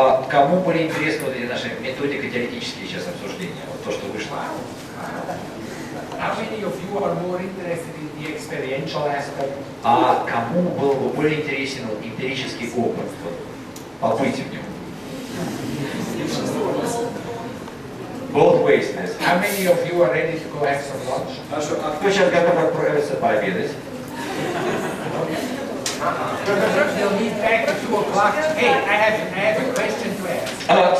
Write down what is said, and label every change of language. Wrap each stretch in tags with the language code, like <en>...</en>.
<ru>Кому были интересны вот эти наши методико-теоретические сейчас обсуждения, вот то, что вышло?</ru> <en>How many of you are more interested in the experiential aspect?</en> <ru>Кому был бы более интересен вот, эмпирический опыт, вот, побыть в нем?</ru> <en>Both ways. How many of you are ready to go have some lunch?</en> <ru>Хорошо, а кто сейчас готов отправиться пообедать?</ru> <en>We'll meet back at 2 o'clock. Hey, I have a question to ask.</en>